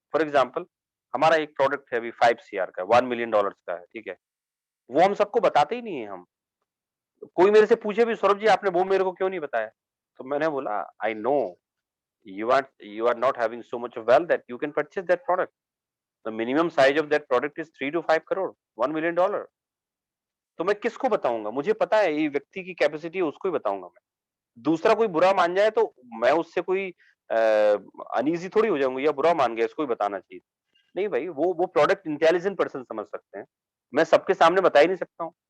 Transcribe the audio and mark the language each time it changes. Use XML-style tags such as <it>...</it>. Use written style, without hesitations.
<hi>For example, हमारा एक product है अभी 5 CR का, $1 million का है, ठीक है. वो हम सबको बताते ही नहीं है. हम कोई मेरे से पूछे भी, सौरभ जी आपने वो मेरे को क्यों नहीं बताया, तो मैंने बोला</hi> <en>I know you are not having so much of wealth that you can purchase that product. The minimum size of that product is 3 to 5 crore, $1 million.</en> <hi>तो मैं किसको बताऊंगा, मुझे पता है ये व्यक्ति की कैपेसिटी है, उसको ही बताऊंगा मैं. दूसरा कोई बुरा मान जाए तो मैं उससे कोई अनईजी थोड़ी हो जाऊंगा, या बुरा मान गया इसको ही बताना चाहिए. नहीं भाई, वो प्रोडक्ट इंटेलिजेंट पर्सन समझ सकते हैं, मैं सबके सामने बता ही नहीं सकता हूँ.</hi>